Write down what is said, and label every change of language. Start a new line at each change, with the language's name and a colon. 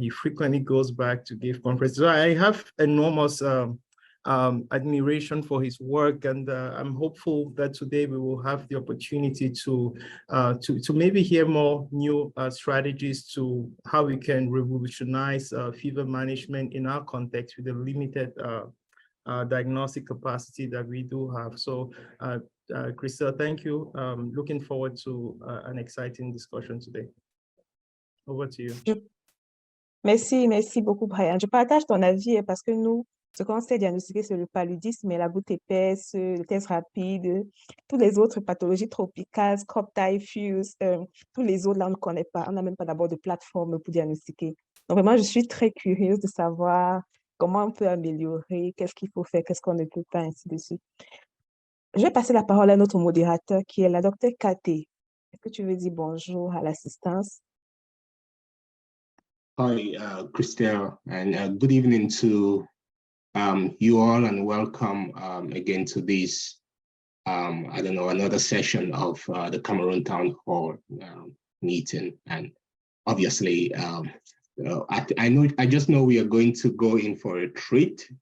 English: He frequently goes back to give conferences. So I have enormous admiration for his work, and I'm hopeful that today we will have the opportunity to maybe hear more new strategies to how we can revolutionize fever management in our context with the limited diagnostic capacity that we do have. So, Crystal, thank you. Looking forward to an exciting discussion today. Over to you.
French: Merci beaucoup, Brian. Je partage ton avis parce que nous, ce qu'on sait diagnostiquer, c'est le paludisme, mais la goutte épaisse, le test rapide, toutes les autres pathologies tropicales, Scrub typhus, tous les autres, là, on ne connaît pas. On n'a même pas d'abord de plateforme pour diagnostiquer. Donc, vraiment, je suis très curieuse de savoir comment on peut améliorer, qu'est-ce qu'il faut faire, qu'est-ce qu'on ne peut pas, ainsi de suite. Je vais passer la parole à notre modérateur qui est la docteure Kate. Est-ce que tu veux dire bonjour à l'assistance?
English: Hi, Christelle, and good evening to you all, and welcome again to this, I don't know, another session of the Cameroon Town Hall meeting. And obviously, I just know we are going to go in for a treat.